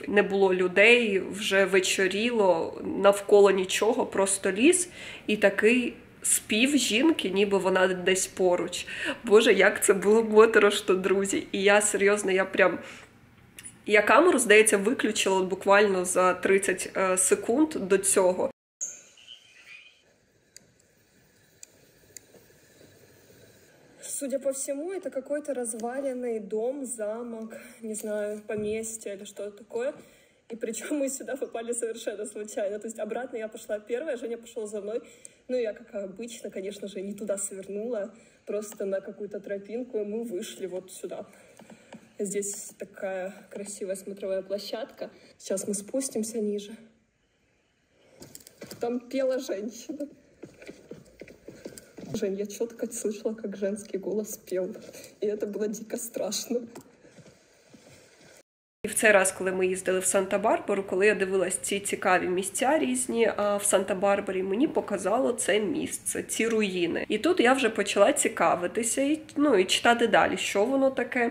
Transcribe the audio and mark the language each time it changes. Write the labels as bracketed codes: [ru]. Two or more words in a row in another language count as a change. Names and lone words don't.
[uk] Не було людей, вже вечоріло, навколо нічого, просто ліс. І такий спів жінки, ніби вона десь поруч. Боже, як це було моторошно, друзі. І я серйозно, я камеру, здається, виключила буквально за 30 секунд до цього. [ru] Судя по всему, это какой-то разваленный дом, замок, не знаю, поместье или что-то такое. И причем мы сюда попали совершенно случайно. То есть обратно я пошла первая, Женя пошел за мной. Ну, я, как обычно, конечно же, не туда свернула, просто на какую-то тропинку, и мы вышли вот сюда. Здесь такая красивая смотровая площадка. Сейчас мы спустимся ниже. Там пела женщина. Жень, я четко слышала, как женский голос пел. И это было дико страшно. [uk] І в цей раз, коли ми їздили в Санта-Барбару, коли я дивилась ці цікаві місця різні в Санта-Барбарі, мені показало це місце, ці руїни. І тут я вже почала цікавитися і читати далі, що воно таке.